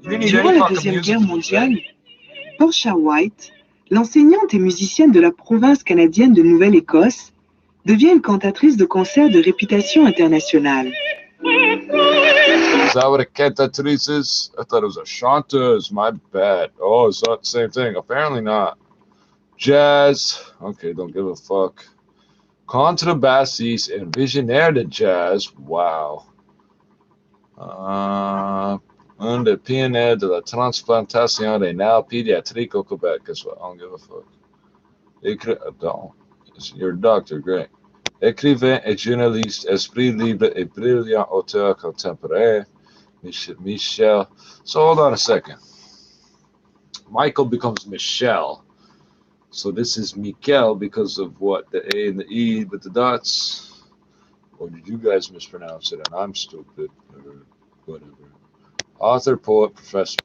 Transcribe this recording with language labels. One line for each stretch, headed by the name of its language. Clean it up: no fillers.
French: Durant la Deuxième Guerre mondiale, Portia White, l'enseignante et musicienne de la province canadienne de Nouvelle-Écosse, devient une cantatrice de concert de réputation internationale.
English: Is that what a cantatrice is? I thought it was a chanteuse. My bad. Oh, it's not the same thing. Apparently not. Jazz. Okay, don't give a fuck.
French: Contrebassiste and visionnaire de jazz. Wow. Un des pionniers de la transplantation rénale pédiatrique au Québec.
English: Guess what? I don't give a fuck. Don't. You're a doctor, great.
French: Écrivain et journaliste, esprit libre et brillant auteur contemporain, Michel.
English: So hold on a second. Michael becomes Michelle. So this is Mikel because of what? The A and the E with the dots? Or did you guys mispronounce it and I'm stupid? Or whatever. Author, poet, professor.